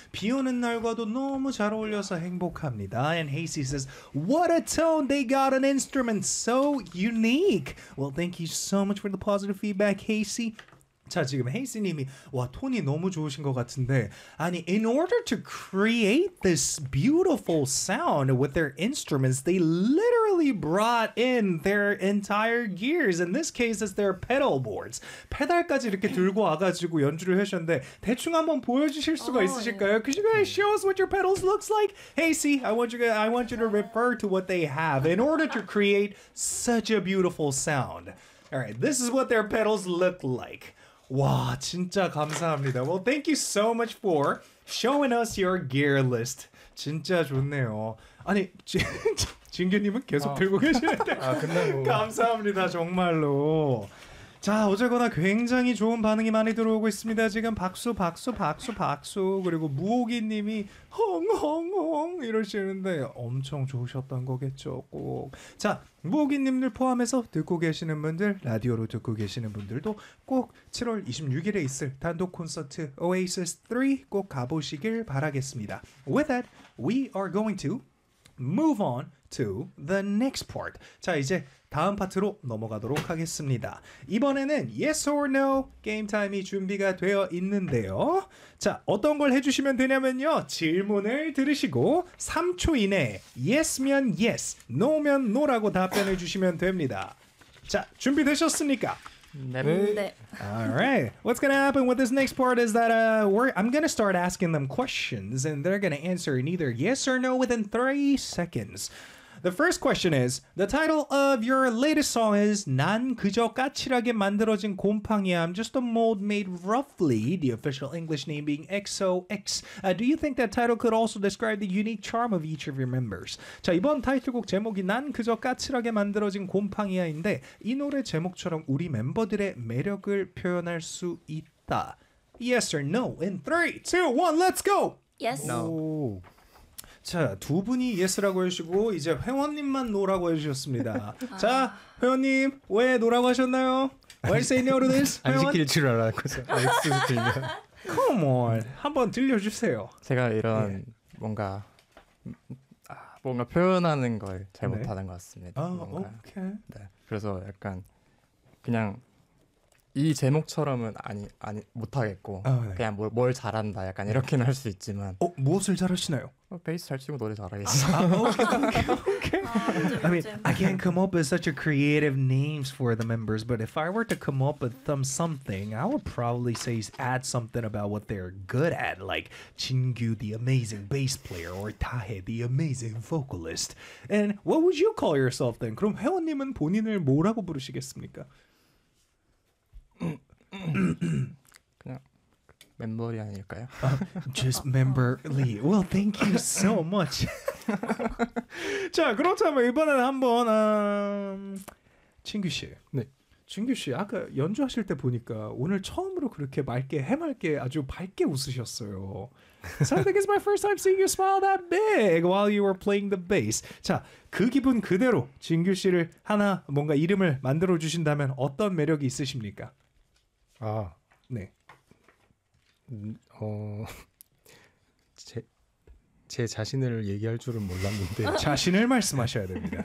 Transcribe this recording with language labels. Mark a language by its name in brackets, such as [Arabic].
[Korean] 비 오는 날과도 너무 잘 어울려서 행복합니다. [English] And Hasty says, what a tone. They got an instrument so unique. Well, thank you so much for the positive feedback, Hasty. [Korean] 자, 지금 헤이스님이 와, 톤이 너무 좋으신 것 같은데 아니, [English] in order to create this beautiful sound with their instruments, they literally brought in their entire gears. In this case, it's their pedal boards. [Korean] 페달까지 이렇게 들고 와가지고 연주를 하셨는데 대충 한번 보여주실 수가 있으실까요? [English] Yeah. Could you guys show us what your pedals looks like? Hasty, I want you to refer to what they have in order to create such a beautiful sound. All right, this is what their pedals look like. [Korean] 와, 진짜 감사합니다. Well, thank you so much for showing us your gear list. 진짜 좋네요. 아니, 진규님은 계속 들고 계시는데. 아, 끝나고. 감사합니다, 정말로. 자, 어쨌거나 굉장히 좋은 반응이 많이 들어오고 있습니다. 지금 박수, 박수, 박수, 박수. 그리고 무오기님이 헝헝헝 이러시는데 엄청 좋으셨던 거겠죠, 꼭. 자, 무오기님들 포함해서 듣고 계시는 분들, 라디오로 듣고 계시는 분들도 꼭 7월 26일에 있을 단독 콘서트 Oasis 3 꼭 가보시길 바라겠습니다. [English] With that, we are going to move on to the next part. [Korean] 자, 이제 다음 파트로 넘어가도록 하겠습니다. 이번에는 yes or no 게임 타임이 준비가 되어 있는데요. 자, 어떤 걸 해주시면 되냐면요. 질문을 들으시고 3초 이내에 yes면 yes, no면 no라고 답변해 주시면 됩니다. 자, 준비되셨습니까? 네. [English] All right. What's going to happen with this next part is that I'm going to start asking them questions and they're going to answer in either yes or no within 3 seconds. The first question is, the title of your latest song is 난 그저 까칠하게 만들어진 곰팡이야. I'm just a mold made roughly, the official English name being XOX. Do you think that title could also describe the unique charm of each of your members? [Korean] 자, 이번 타이틀곡 제목이 난 그저 까칠하게 만들어진 곰팡이야인데 이 노래 제목처럼 우리 멤버들의 매력을 표현할 수 있다. [English] Yes or no? In 3, 2, 1, let's go! Yes. No. [Korean] 자, 두 분이 yes라고 해주시고 이제 회원님만 no라고 해주셨습니다. 아. 자, 회원님 왜 no라고 하셨나요? Why say no to this? 안 시킬 줄 알았거든요. [English] Come on, [Korean] 한번 들려주세요. 제가 이런 네. 뭔가 표현하는 걸 잘못하는 네. 것 같습니다. 아, 오케이. 네, 그래서 약간 그냥 이 제목처럼은 아니 못하겠고 아, 네. 그냥 뭘 잘한다 약간 이렇게는 할 수 있지만 어? 무엇을 잘하시나요? 베이스 잘 치고 노래 잘하겠어. 아, 오케이. [English] I mean, I can't come up with such a creative names for the members, but if I were to come up with them something, I would probably say add something about what they're good at, like 진규, the amazing bass player, or 타해, the amazing vocalist. And what would you call yourself then? [Korean] 그럼 회원님은 본인을 뭐라고 부르시겠습니까? 그냥 멤버리 아닐까요? [English] Just member Lee. Well, thank you so much. [Korean] 자, 그렇다면 이번에는 한번 진규씨. 네. 진규씨, 아까 연주하실 때 보니까 오늘 처음으로 그렇게 맑게, 해맑게 아주 밝게 웃으셨어요. [English] So I think it's my first time seeing you smile that big while you were playing the bass. [Korean] 자, 그 기분 그대로 진규씨를 하나 뭔가 이름을 만들어주신다면 어떤 매력이 있으십니까? 아, 네. 제 자신을 얘기할 줄은 몰랐는데 자신을 말씀하셔야 됩니다.